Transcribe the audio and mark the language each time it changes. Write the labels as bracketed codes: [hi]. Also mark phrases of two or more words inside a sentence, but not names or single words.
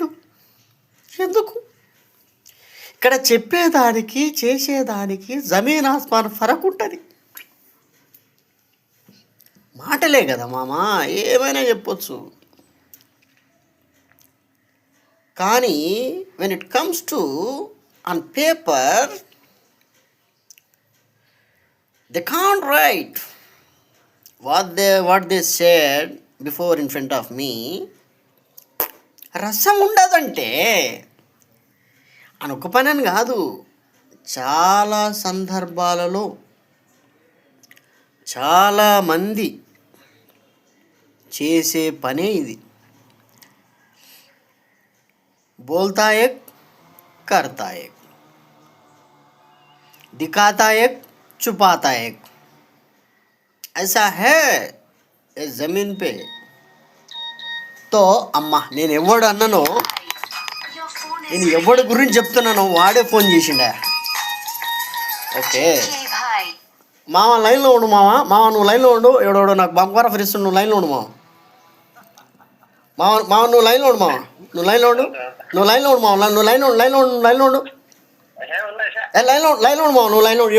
[te] ఎందుకు? ఇక్కడ చెప్పేదానికి చేసేదానికి [hi] ज़मीन आसमान फ़रक [te] ఉంటుంది. మాటలే కదా మామా, ఏమైనా చెప్పొచ్చు. [en] కానీ when it comes to on paper they can't write what they said before in front of me. [te] రసం ఉండదంటే అని ఒక పని అని కాదు, చాలా సందర్భాలలో చాలామంది చేసే పనే ఇది. [hi] बोलता एक करता एक, दिखाता एक छुपाता एक, ऐसा है इस जमीन पे. [te] तो అమ్మా నేను ఎవడు అన్నానో, నేను ఎవడి గురించి చెప్తున్నానో వాడే ఫోన్ చేసిండా. ఓకే మామ లైన్లో ఉండు, మామ నువ్వు లైన్లో ఉండు. ఎవడోడో నాకు బంగారం ఫ్రిస్తుంది, నువ్వు లైన్లో ఉండు మామ. నువ్వు లైన్లో ఉండు మామ, నువ్వు లైన్లో ఉండు మామ, నువ్వు లైన్లో ఉండు మామ, నువ్వు లైన్లో ఉండు.